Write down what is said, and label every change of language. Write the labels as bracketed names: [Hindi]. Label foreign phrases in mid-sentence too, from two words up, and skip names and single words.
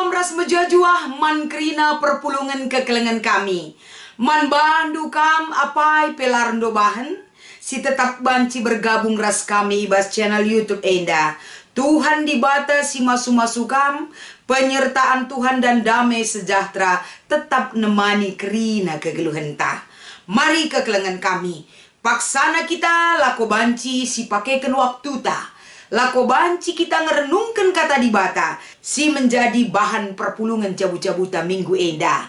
[Batak Karo] Ibas mejajuah man kerina perpulungan kekelengan kami. Man bandu kam apai pelarndo bahan. Si tetap banci bergabung ras kami ibas channel YouTube Enda. Tuhan dibata si masu-masu kam. [Indonesian] Penyertaan Tuhan dan damai sejahtera tetap nemani kerina kegeluhan ta. [Batak Karo] Mari kekelengan kami. Paksana kita lako banci si pakaikan waktu ta. Lako banci kita ngerenungkan kata dibata. Si menjadi bahan perpulungan jabu-jabuta minggu enda.